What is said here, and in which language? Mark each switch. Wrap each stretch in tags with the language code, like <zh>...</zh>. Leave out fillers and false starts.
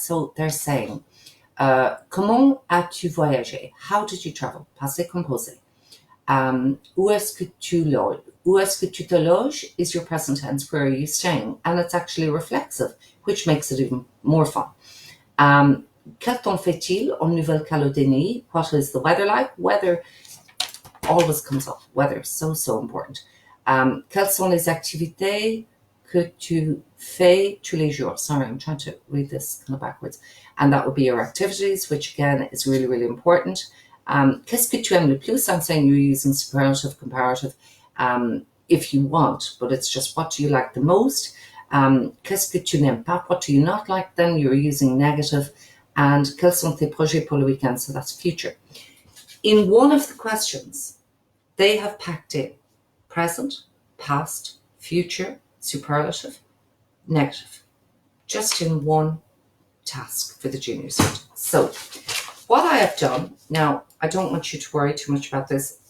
<en>So they're saying,</en> <fr>comment as-tu voyagé?</fr> <en>How did you travel?</en> <fr>Passé composé. Où est-ce que tu loges? Où est-ce que tu te loges</fr> <en>is your present tense. Where are you staying? And it's actually reflexive, which makes it even more fun.</en> <fr>Quel temps fait-il en Nouvelle-Calédonie?</fr> <en>What is the weather like? Weather always comes up. Weather, so important.</en> <fr>Quelles sont les activités que tu fais tous les jours?</fr> <en>Sorry, I'm trying to read this kind of backwards. And that would be your activities, which again is really, really important.</en> <fr>Qu'est-ce que tu aimes le plus?</fr> <en>I'm saying you're using superlative, comparative, if you want, but it's just what do you like the most?</en> <fr>Qu'est-ce que tu n'aimes pas?</fr> <en>What do you not like? Then you're using negative.</en> <fr>And quels sont tes projets pour le weekend?</fr> <en>So that's future. In one of the questions, they have packed in present, past, future, superlative, negative, just in one task for the junior cert. So what I have done, now I don't want you to worry too much about this.</en>